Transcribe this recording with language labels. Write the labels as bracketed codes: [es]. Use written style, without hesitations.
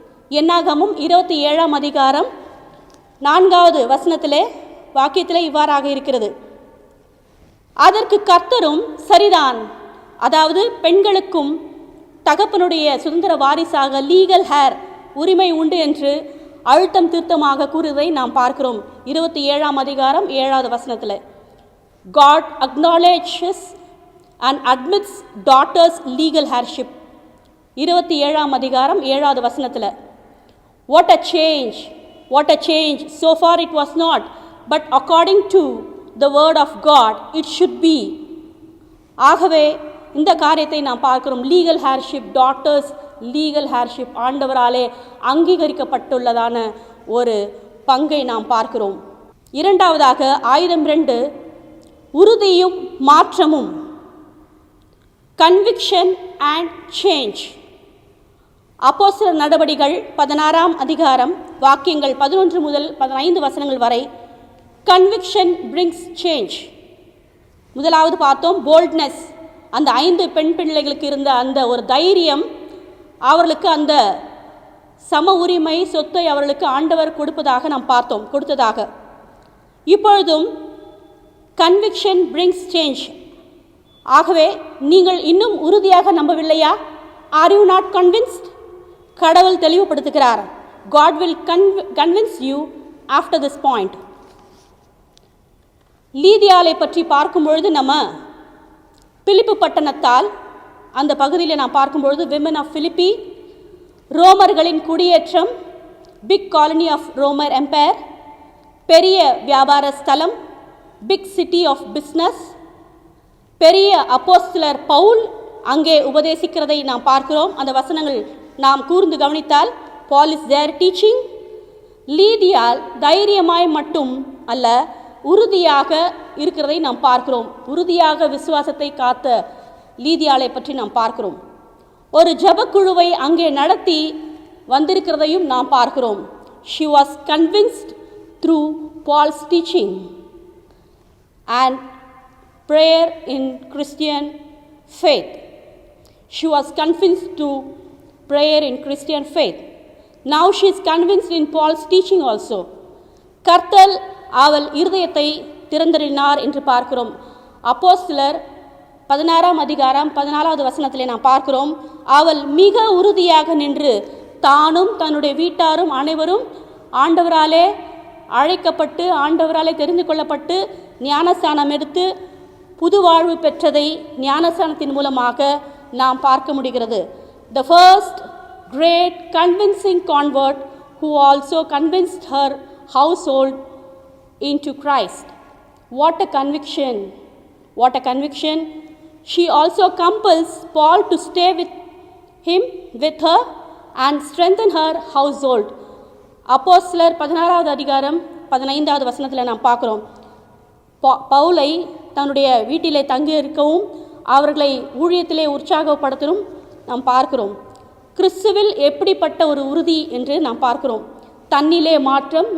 [ta] என்னாகமும் 27ஆம் அதிகாரம் 4வது வசனத்திலே வாக்கியத்திலே இவ்வாறாக இருக்கிறது. அதற்கு கர்த்தரும் சரிதான், அதாவது பெண்களுக்கும் தகப்பனுடைய சுதந்திர வாரிசாக லீகல் ஹேர், உரிமை உண்டு என்று அழுத்தம் திருத்தமாக கூறுவதை நாம் பார்க்கிறோம். 27ஆம் அதிகாரம் 7வது வசனத்தில் [en] God acknowledges and admits daughters legal heirship. [ta] 27ஆம் அதிகாரம் 7வது வசனத்தில் [en] What a change, what a change. So far it was not, but according to the word of God it should be. [ta] ஆகவே இந்த காரியத்தை நாம் பார்க்கிறோம். [en] legal heirship, daughters legal heirship [ta] ஆண்டவராலே அங்கீகரிக்கப்பட்டுள்ளதான ஒரு பங்கை நாம் பார்க்கிறோம். இரண்டாவதாக ஆயுதம் 2 உறுதியும் மாற்றமும், [en] Conviction and change. [ta] அப்போஸ்தலர் நடபடிகள் 16ஆம் அதிகாரம் வாக்கியங்கள் 11 முதல் 15 வசனங்கள் வரை [en] Conviction brings change. [ta] முதலாவது பார்த்தோம் போல்ட்னஸ். அந்த 5 பெண் பிள்ளைகளுக்கு இருந்த அந்த ஒரு தைரியம், அவர்களுக்கு அந்த சம உரிமை சொத்தை அவர்களுக்கு ஆண்டவர் கொடுத்ததாக. இப்பொழுதும் [en] Conviction brings change. [ta] ஆகவே நீங்கள் இன்னும் உறுதியாக நம்பவில்லையா? [en] Are you not convinced? [ta] கடவுள் தெளிவுபடுத்துகிறார். [en] God will convince you after this point. [ta] லீதியாளை பற்றி பார்க்கும்பொழுது நம்ம பிலிப்பு பட்டணத்தால் அந்த பகுதியில் நாம் பார்க்கும்பொழுது விமன் ஆஃப் பிலிப்பி, ரோமர்களின் குடியேற்றம், [en] big colony of ரோமர் empire, [ta] பெரிய வியாபார ஸ்தலம், [en] big city of business, [ta] பெரிய அப்போஸ்தலர் பவுல் அங்கே உபதேசிக்கிறதை நாம் பார்க்கிறோம். அந்த வசனங்கள் நாம் கூர்ந்து கவனித்தால் [en] Paul is there teaching. [ta] லீதியால் தைரியமாய் மட்டும் அல்ல, உறுதியாக இருக்கிறதை நாம் பார்க்கிறோம். உறுதியாக விசுவாசத்தை காத்த லீதியாளை பற்றி நாம் பார்க்கிறோம். ஒரு ஜபக்குழுவை அங்கே நடத்தி வந்திருக்கிறதையும் நாம் பார்க்கிறோம். [en] She was convinced through Paul's teaching and prayer in Christian faith. She was convinced to prayer in Christian faith. Now she is convinced in Paul's teaching also. [ta] கர்த்தர் அவள் இருதயத்தை திறந்தறினார் என்று பார்க்கிறோம். அப்போஸ்தலர் 16ஆம் அதிகாரம் 14வது வசனத்திலே நாம் பார்க்கிறோம். அவள் மிக உறுதியாக நின்று தானும் தன்னுடைய வீட்டாரும் அனைவரும் ஆண்டவராலே அழைக்கப்பட்டு ஆண்டவராலே தெரிந்து கொள்ளப்பட்டு ஞானஸ்நானம் எடுத்து புது வாழ்வு பெற்றதை ஞானஸ்நானத்தின் மூலமாக நாம் பார்க்க முடிகிறது. [en] The first great convincing convert who also convinced her household into Christ. What a conviction! What a conviction! She also compels Paul to stay with her and strengthen her household. [ta] அப்போஸ்தலர் 16வது அதிகாரம் 15வது வசனத்தில் நாம் பார்க்கிறோம். பவுலை தன்னுடைய வீட்டிலே தங்கி இருக்கவும் அவர்களை ஊழியத்திலே உற்சாகப்படுத்தவும் நாம் பார்க்கிறோம். கிறிஸ்துவில் எப்படிப்பட்ட ஒரு உறுதி என்று நாம் பார்க்கிறோம். தன்னிலே மாற்றம்.